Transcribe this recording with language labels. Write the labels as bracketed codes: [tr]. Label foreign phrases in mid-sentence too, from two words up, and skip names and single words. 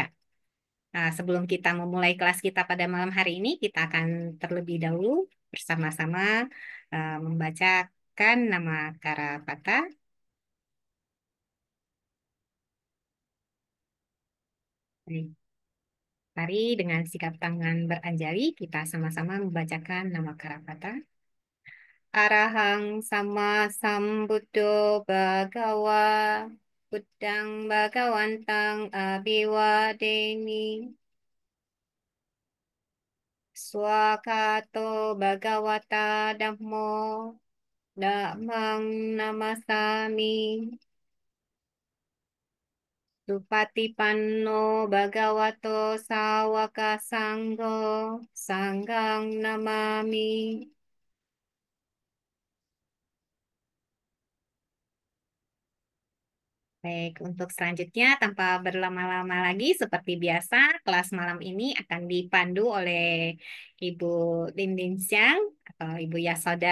[id] Nah, sebelum kita memulai kelas kita pada malam hari ini, kita akan terlebih dahulu bersama-sama membacakan nama Karapata. Baik, mari dengan sikap tangan beranjali, kita sama-sama membacakan nama Karapata. [pi] Arahang sama sambuddho bhagawa, Buddhang bhagawantang abiwadeni, swakato bhagawata dhammo, Dhammang namasami, Supatipanno bhagavato sawaka sanggo, Sanghang namami. [id] Baik, untuk selanjutnya tanpa berlama-lama lagi, seperti biasa, kelas malam ini akan dipandu oleh Ibu Lin Xiang atau Ibu Yasoda.